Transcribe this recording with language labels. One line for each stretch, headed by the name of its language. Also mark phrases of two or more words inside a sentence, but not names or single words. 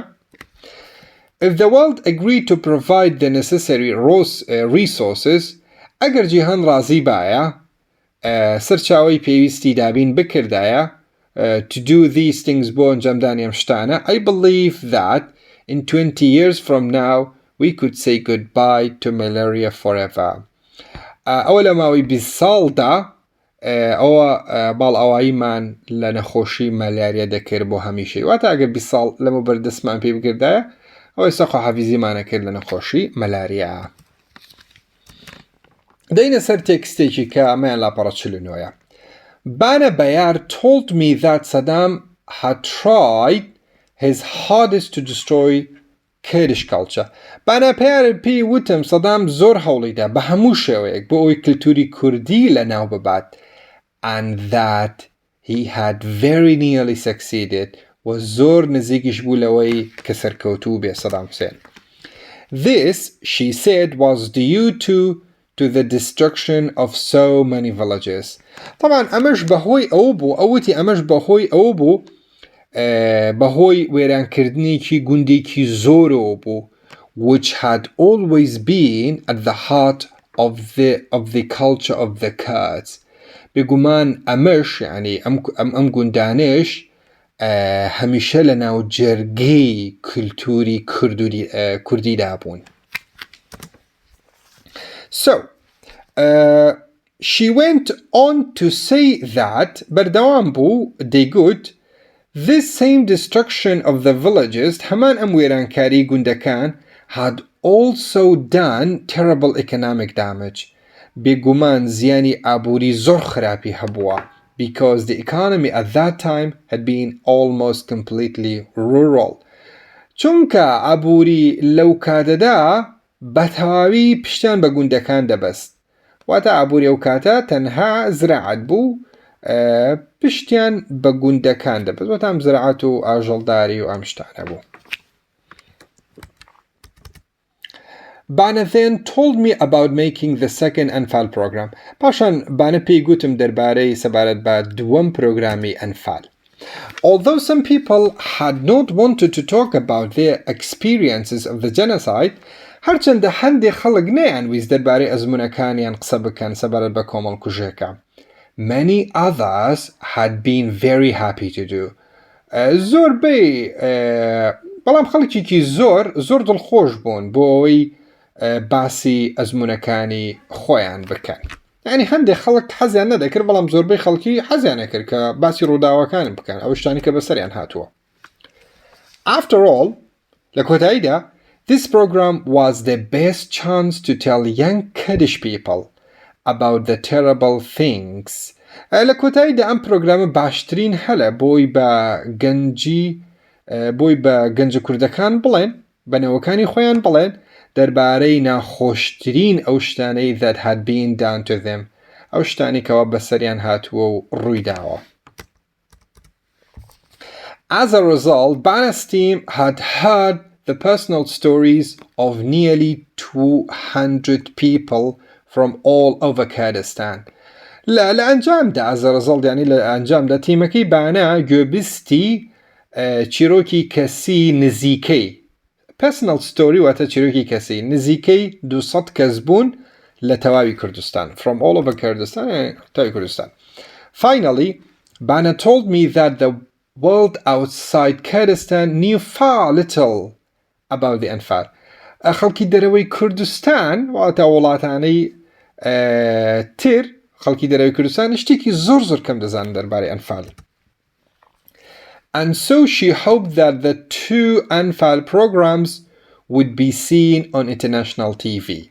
English: If the world agreed to provide the necessary resources
Central Kurdish: ئەگەر جیهان ڕازی بایە سەرچاوەی پێویستی دابین بکردایە
English: to do these things
Central Kurdish: بۆ ئەنجامدانی ئەم شتانە
English: I believe that in 20 years from now we could say goodbye to malaria forever.
Central Kurdish: ئەوە لە ماوەی 20 ساڵدا ئەوە باڵئاواییمان لە نەخۆشی مەلاریا دەکرد بۆ هەمیشەی واتە ئەگەر 20 ساڵ لەمە بەردەستمان پێ بکردایە ئەوەی سەخۆ حەفیزیمانە کرد لە نەخۆشی مەلاریا. دەینە سەر تێکستێکی کە ئەمەیان لاپەڕە 49.
English: Bana Bayar told me that Saddam had tried his hardest to destroy Kurdish culture.
Central Kurdish: Bana Bayar پێی وتم سەدام زۆر هەوڵیدا بە هەموو شێوەیەک بۆ ئەوەی کلتوری کوردی لەناو ببات
English: and that he had very nearly succeeded
Central Kurdish: و زۆر نزیکیش بوو لەوەی کە سەرکەوتوو بێ سەدام حوسێن.
English: This, she said, was due to the destruction of so many villages.
Central Kurdish: طبعا ئەمەش بەهۆی ئەو بوو ئەوتی ئەمەش بەهۆی ئەو بوو بەهۆی وێرانکردنێکی گوندێکی زۆرەوە بوو
English: which had always been at the heart of the culture of the Kurds.
Central Kurdish: بێگومان ئەمەش یعنی ئەم گوندانش هەمیشە لە ناو جەرگەی کلتوری کوردیدا بوون.
English: So, she went on to say that
Central Kurdish: بەردەوام بوو دەیگوت
English: this same destruction of the villages
Central Kurdish: هەمان ئەم وێرانکاری گوندەکان
English: had also done terrible economic damage.
Central Kurdish: بێگومان زیانی ئابووری زۆر خراپی هەبووە
English: because the economy at that time had been almost completely rural.
Central Kurdish: چونکە ئابووری لەو کاتەدا بەتەواوی پشتیان بە گوندەکان دەبەست واتە ئابووری ئەو کاتە تەنها زراعەت بوو پشتیان بە گوندەکان دەبەست واتە ئەم زراعەت و ئاژەڵداری و ئەم شتانە بوو.
English: Bana then told me about making the second أنفال program.
Central Kurdish: پاشان بانە پێی گوتم دەربارەی سەبارەت بە دووەم پرۆگرامی ئەنفال.
English: Although some people had not wanted to talk about their experiences of the genocide,
Central Kurdish: هەرچەندە هەندێک خەڵک نەیانویست دەربارەی ئەزمونەکانیان قسە بکەن سەبارەت بە کۆمەڵکوژێکە.
English: Many others had been very happy to do.
Central Kurdish: زۆربەی بەڵام خەڵکێکی زۆر دڵخۆش بوون بۆ ئەوەی باسی ئەزمونەکانی خۆیان بکەن. یعنی هەندێک خەڵک حەزیان نەدەکرد بەڵام زۆربەی خەڵکی حەزیان نەکرد کە باسی ڕووداوەکان بکەن ئەو شتانی کە بەسەریان هاتووە.
English: After all,
Central Kurdish: لە کۆتاییدا
English: this program was the best chance to tell young Kurdish people about the terrible things.
Central Kurdish: لە کۆتاییدا ئەم پرۆگرامە باشترین هەلە بۆی بە گەنجە کوردەکان بڵێن بەنەوەکانی خۆیان بڵێن دەربارەی ناخۆشترین ئەو شتانەی
English: that had been done to them
Central Kurdish: ئەو شتانی کەوا بەسەریان هاتووە و ڕوویداوە.
English: As a result, Bana's team had heard the personal stories of nearly 200 people from all over Kurdistan.
Central Kurdish: لأنجامدا
English: as a result
Central Kurdish: يعني لأنجامدا تیمەکەی بانا گوێبیستی چیرۆکی کەسی نزیکەی
English: personal story
Central Kurdish: واتە چیرۆکی کەسی نزیکەی 200 کەس بوون لە تەواوی کوردستان
English: from all over Kurdistan
Central Kurdish: تەواوی کوردستان.
English: Finally, Bana told me that the world outside Kurdistan knew far little about the أنفال.
Central Kurdish: خەڵکی دەرەوەی کوردستان واتە وڵاتانەی تر خەڵکی دەرەوەی کوردستان شتێکی زۆر کەم دەزانن دەربارەی ئەنفال.
English: And so she hoped that the 2 أنفال programs would be seen on international TV.